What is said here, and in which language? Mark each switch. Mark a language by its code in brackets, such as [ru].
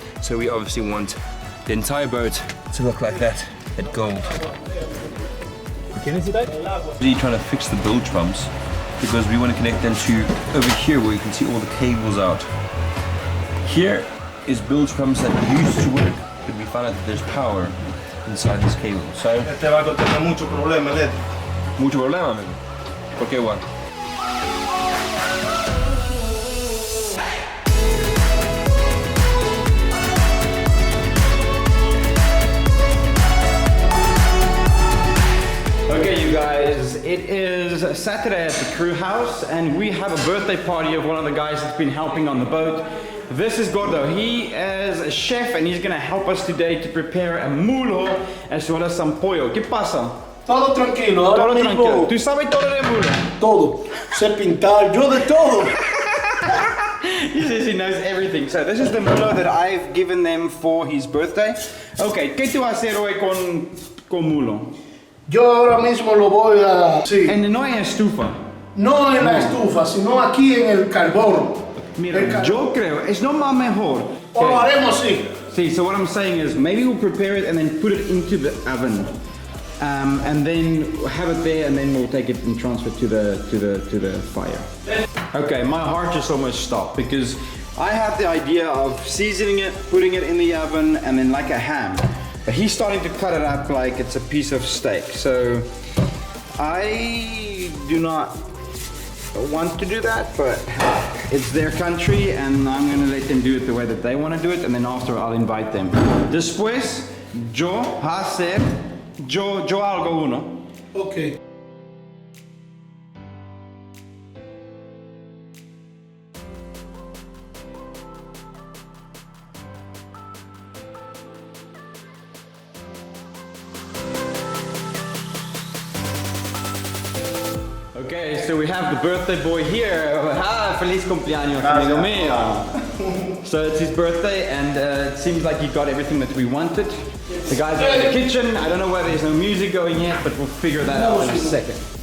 [en] So we obviously want the entire boat to look like that gold. Can you see that? Really trying to fix the bilge pumps because we want to connect them to over here where you can see all the cables out. Here is bilge pumps that used to work, but we found out that there's power inside this cable. So [es] Este barco tiene mucho problema eléctrico. mucho problema, amigo. ¿Por qué, Juan? [en] Okay, you guys, it is Saturday at the crew house and we have a birthday party of one of the guys that's been helping on the boat. This is Gordo. He is a chef and he's going to help us today to prepare a mulo as well as some pollo. [es] ¿Qué pasa? Todo tranquilo, ahora Todo tranquilo. mismo ¿Tú sabes todo de mulo? todo. Sé pintar, yo de todo. [en] He says he knows everything. So this is the mulo that I've given them for his birthday. [es] Okay, ¿qué tú vas a hacer hoy con mulo? Yo ahora mismo lo voy a... Sí. No hay estufa. No en la estufa, sino aquí en el carbón. Mira, yo creo, es lo más mejor. O lo haremos así. [en] See, so what I'm saying is maybe we'll prepare it and then put it into the oven. And then have it there and then we'll take it and transfer to the fire. Okay, my heart just almost stopped because I had the idea of seasoning it, putting it in the oven and then like a ham. But he's starting to cut it up like it's a piece of steak. So I do not want to do that, but it's their country and I'm gonna let them do it the way that they want to do it and then after I'll invite them. [es] Después, yo hago uno. [en] Ok. Okay, so we have the birthday boy here. [es] Ah, feliz cumpleaños, amigo mío. [en] So it's his birthday and it seems like he got everything that we wanted. The guys are in the kitchen. I don't know why there's no music going yet, but we'll figure that out in a second.